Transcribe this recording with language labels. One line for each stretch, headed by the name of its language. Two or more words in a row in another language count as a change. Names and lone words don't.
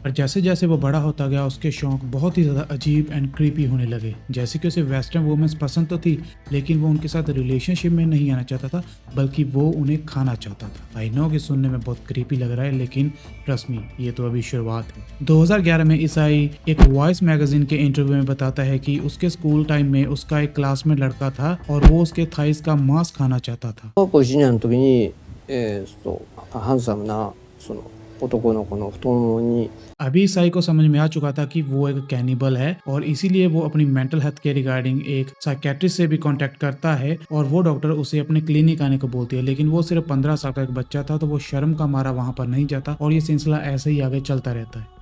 Hindi: और जैसे जैसे वो बड़ा होता गया उसके शौक बहुत ही ज्यादा अजीब
English: and creepy
Hindi: होने लगे, जैसे कि उसे
English: western womens
Hindi: पसंद तो थी लेकिन वो उनके साथ रिलेशनशिप में नहीं आना चाहता था बल्कि वो उन्हें खाना चाहता था।
English: I know
Hindi: कि सुनने में बहुत क्रीपी लग रहा है लेकिन
English: trust me,
Hindi: ये तो अभी शुरुआत है। 2011 में ईसाई एक वॉइस मैगजीन के इंटरव्यू में बताता है कि उसके
English: school time
Hindi: में उसका एक क्लासमेट लड़का था और वो उसके थाइस का मांस खाना चाहता था।
Japanese: ハンサムなその男の子の太ももに
Hindi: अभी ईसाई को समझ में आ चुका था कि वो एक कैनिबल है और इसीलिए वो अपनी
English: mental health
Hindi: के रिगार्डिंग एक साइकेट्रिस्ट से भी कांटेक्ट करता है और वो डॉक्टर उसे अपने क्लिनिक आने को बोलती है, लेकिन वो सिर्फ 15 साल का एक बच्चा था तो वो शर्म का मारा वहाँ पर नहीं जाता और ये सिलसिला ऐसे ही आगे चलता रहता है।